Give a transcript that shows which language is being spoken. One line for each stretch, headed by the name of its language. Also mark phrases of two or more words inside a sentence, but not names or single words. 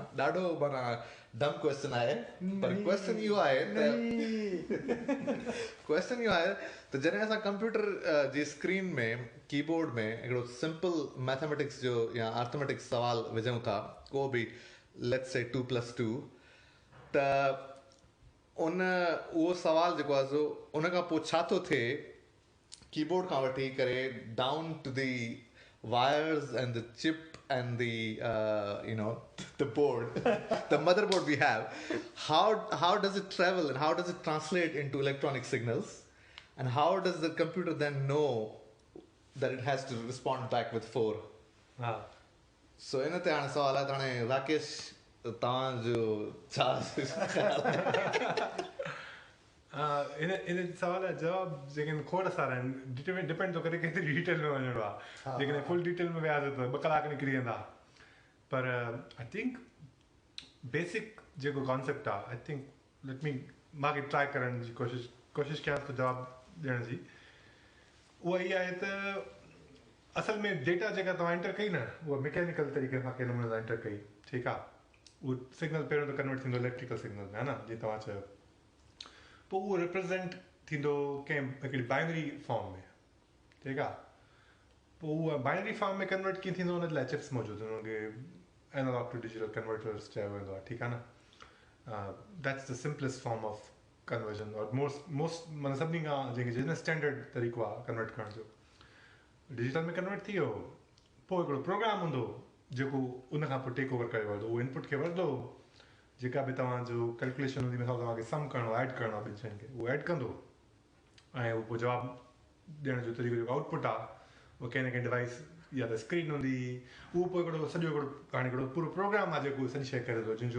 Sindhi: ॾाढो माना
English: dumb question
Sindhi: आहे, पर क्वेश्चन इहो आहे त जॾहिं असां कंप्यूटर जी स्क्रीन में, कीबोर्ड में हिकिड़ो
English: simple mathematics
Sindhi: जो या अर्थमेटिक्स सवाल विझूं था, को बि
English: let's say
Sindhi: 2+2, त उहो सवाल जेको आहे सो उन खां पोइ छा थो थिए कीबोर्ड खां वठी करे
English: down to the wires and the chip and the board, the motherboard we have, how does it travel and how does it translate into electronic signals, and how does the computer then know that it has to respond back with 4?
Sindhi: So इन ते हाणे सवाल आहे त हाणे राकेश तव्हांजो छा इन सवाल जा जवाब जेके खोड़ सारा आहिनि, डिपेंड थो करे केतिरी डिटेल में वञिणो आहे। जेकॾहिं फुल डिटेल में वियासीं त 2 कलाक निकिरी वेंदा। पर
English: I think basic
Sindhi: जेको कॉन्सेप्ट आहे,
English: I think
Sindhi: मांखे ट्राई करण जी कोशिशि कयां थो जवाबु ॾियण जी। उहा इहा आहे त असल में डेटा जेका तव्हां एंटर कई न, उहा मैकेनिकल तरीक़े सां कंहिं नमूने सां एंटर कई, ठीकु आहे। उहो सिग्नल पहिरियों त कन्वर्ट थींदो
English: electrical signal
Sindhi: में, है न, जीअं तव्हां चयो। पोइ उहो रिप्रेज़ेंट थींदो कंहिं हिकिड़ी
English: binary form
Sindhi: में, ठीकु आहे। पोइ उहा
English: binary form
Sindhi: में कन्वर्ट कीअं थींदो, हुन लाइ चिप्स मौजूदु आहिनि, हुनखे
English: analog to digital converters
Sindhi: चयो वेंदो आहे, ठीकु आहे न।
English: That's the simplest form of conversion,
Sindhi: और मोस्ट माना सभिनी खां जेके स्टैंडर्ड तरीक़ो आहे कन्वर्ट करण जो। डिजिटल में कन्वर्ट थी वियो, पोइ हिकिड़ो प्रोग्राम हूंदो जेको उन खां पोइ
English: take over
Sindhi: करे वठंदो। उहो इनपुट खे वठंदो, जेका बि तव्हांजो कैलकुलेशन हूंदी, मिसाल तव्हांखे सम करिणो आहे, ऐड करिणो आहे ॿिनि शयुनि खे, उहो ऐड कंदो, ऐं उहो पोइ जवाबु ॾियण जो तरीक़ो जेको आउटपुट आहे, उहो कंहिं न कंहिं डिवाइस या त स्क्रीन हूंदी, उहो पोइ हिकिड़ो पूरो प्रोग्राम आहे जेको सॼी शइ करे थो, जंहिंजो